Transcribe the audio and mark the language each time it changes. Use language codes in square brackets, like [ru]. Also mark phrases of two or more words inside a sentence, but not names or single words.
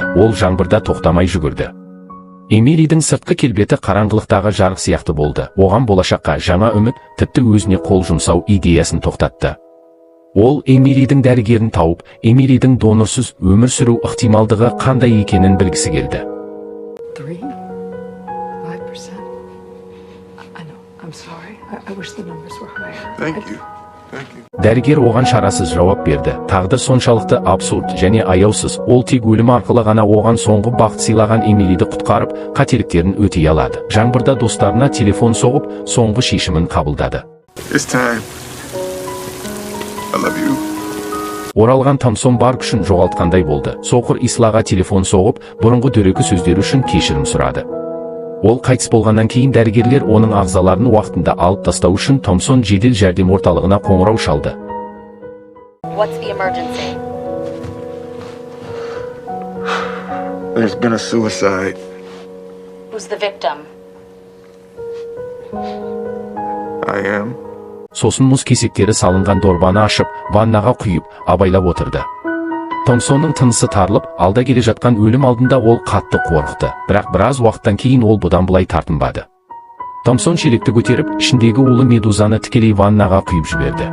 [kk] Ол жаңбырда тоқтамай жүгірді. Эмилидің сыртқы келбеті қараңғылықтағы жарық сияқты болды. Оған болашаққа жаңа үміт, тіпті өзіне қол жұмсау идеясын тоқтатты. Ол Эмилидің дәрігерін тауып, Эмилидің донорсыз өмір сүру ықтималдығы қандай екенін білгісі келді. [en] 3? 5%? I know. I'm sorry. I wish the numbers were higher. Thank you. [kk] Дәрігер оған шарасыз жауап берді. Тағдыр соншалықты абсурд және аяусыз. Ол тек өлім арқылы ғана оған соңғы бақыт сыйлаған Эмилиді құтқарып, қателіктерін өтей алады. Жаңбырда достарына телефон соғып, соңғы шешімін қабылдады. [en] It's time. I love you. [kk] Оралған Томсон бар күшін жоғалтқандай болды. Соқыр Ислаға телефон соғып, бұрынғы дөрекі сөздері үшін кешірім сұрады. Ол қайтыс болғаннан кейін дәрігерлер оның ағзаларын уақытында алып тастау үшін Томсон жедел жәрдем орталығына қоңырау шалды. [en] What's the emergency? There's been a suicide. Who's the victim? I am. [kk] Сосын мұз кесектері салынған дорбаны ашып, ваннаға құйып, абайлап отырды. Томсонның тынысы тарылып, алда келе жатқан өлім алдында ол қатты қорықты. Бірақ біраз уақыттан кейін ол бұдан былай тартынбады. Томсон шелекті көтеріп, ішіндегі улы медузаны тікелей ваннаға құйып жіберді.